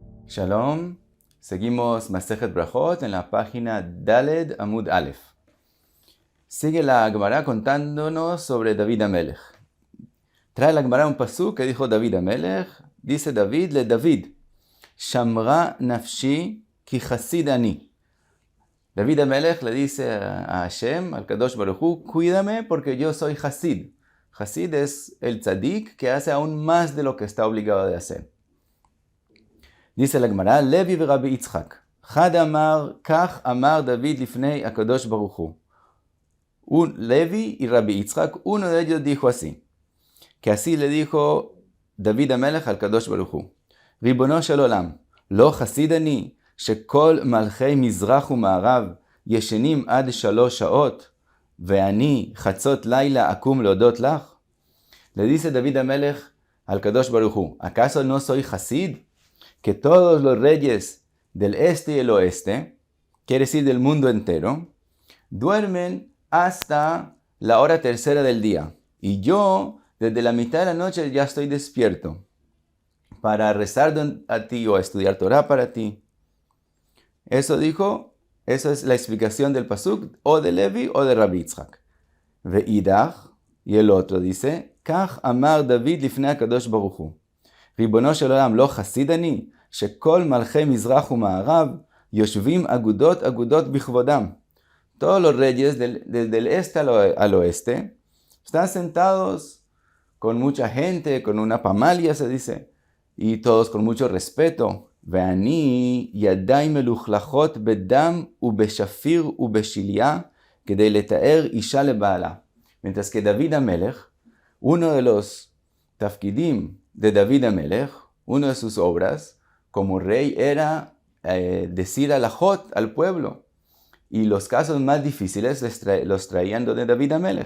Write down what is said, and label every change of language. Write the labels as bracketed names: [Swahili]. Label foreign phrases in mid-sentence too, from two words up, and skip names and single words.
[Spanish] Shalom, seguimos Masejet Brajot en la página [Hebrew] ד עמוד א. [Spanish] Sigue la Gemara contándonos sobre David Amelech. Trae la Gemara un pasú que dijo David Amelech. Dice David le David, [Hebrew] שמרה נפשי כי חסיד אני. [Spanish] David Amelech le dice a Hashem, al [Hebrew] קדוש ברוך הוא, [Spanish] cuídame porque yo soy Hasid. Hasid es el tzadik que hace aún más de lo que está obligado de hacer. Dice la Gemara, Levi y Rabbi Yitzchak. [Hebrew] חד אמר כך אמר דוד לפני הקדוש ברוך הוא. [Spanish] Levi y Rabbi Yitzchak, uno de ellos dijo así, que así le dijo David Amelech al [Hebrew] קדוש ברוך הוא. רבונו של עולם לא חסיד אני שכל מלכי מזרח ומערב ישנים עד 3 שעות ואני חצות לילה אקום להודות לך. [Spanish] Le dice David Amelech al [Hebrew] קדוש ברוך הוא, [Spanish] ¿acaso no soy Hasid? Que todos los reyes del este y el oeste, quiere decir del mundo entero, duermen hasta la hora tercera del día. Y yo, desde la mitad de la noche, ya estoy despierto para rezar a ti o estudiar Torah para ti. Eso dijo, eso es la explicación del pasuk, o de Levi o de Rabbi Yitzchak. Ve'idach, y el otro dice, [Hebrew] כך אמר דוד לפני הקדוש ברוך הוא. ריבונו של עולם, לא חסיד אני, שכל מלכי מזרח ומערב יושבים אגודות בכבודם. [Spanish] Todos los reyes desde el este al oeste están sentados con mucha gente, con una pamalia se dice, y todos con mucho respeto. [Hebrew] ואני ידיי מלוכלכות בדם ובשפיר ובשליה כדי לתאר אישה לבעלה. [Spanish] Mientras que David Amelech, uno de los tafkidim de David Amelech, una de sus obras como rey era decir alajot al pueblo. Y los casos más difíciles los traían de David Amelech.